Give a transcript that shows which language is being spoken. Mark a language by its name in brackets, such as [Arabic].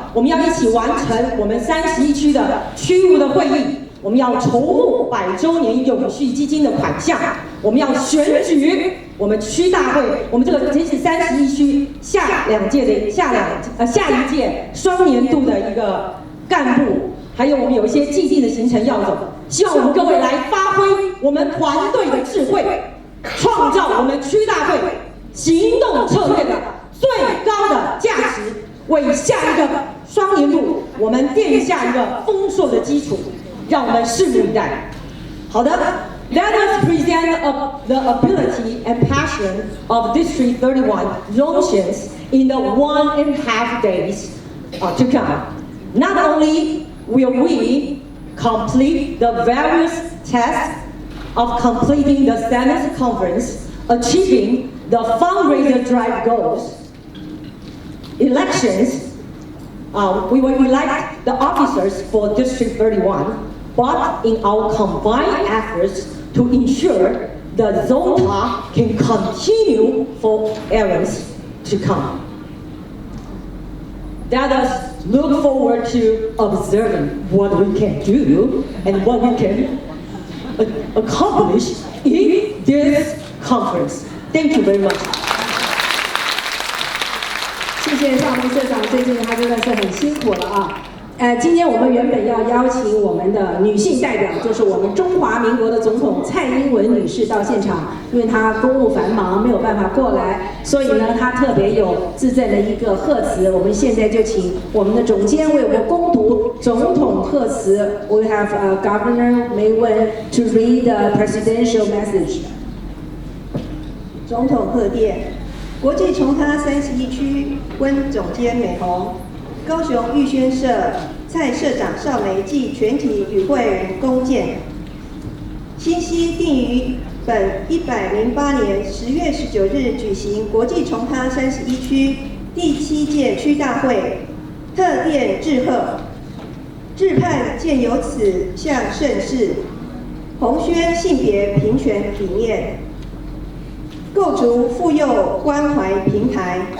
[Chinese] 我们要一起完成我们31区的区务的会议，我们要筹募100周年永续基金的款项，我们要选举我们区大会，我们这个这是31区下一届双年度的一个干部，还有我们有一些既定的行程要走，希望我们各位来发挥我们团队的智慧，创造我们区大会行动策略的最高的价值，为下一个双年度我们奠下一个丰硕的基础，让我们拭目以待。 [English] 好的，Let us present the ability and passion of District 31 Zhongshan's in the 1.5 days to come. Not only will we complete the various tests of completing the 7th conference, achieving the fundraiser drive goals, elections, we will elect the officers for District 31, but in our combined efforts to ensure the Zonta can continue for eras to come. Let us look forward to observing what we can do and what we can accomplish in this conference. Thank you very much. [Chinese] 谢谢少明社长，最近他真的是很辛苦了啊。今天我们原本要邀请我们的女性代表，就是我们中华民国的总统蔡英文女士到现场，因为她公务繁忙没有办法过来，所以呢，她特别有致赠的一个贺词。我们现在就请我们的总监为我们攻读总统贺词。 [English] We have Governor Maywen to read the presidential message. [Chinese] 总统贺电，国际崇她31区温总监美红。高雄玉轩社蔡社长邵梅暨全体与会人恭见。新溪定于本108年10月19日举行国际崇她31区第7届区大会，特电致贺，致盼借由此项盛事，弘宣性别平权理念，构筑妇幼关怀平台。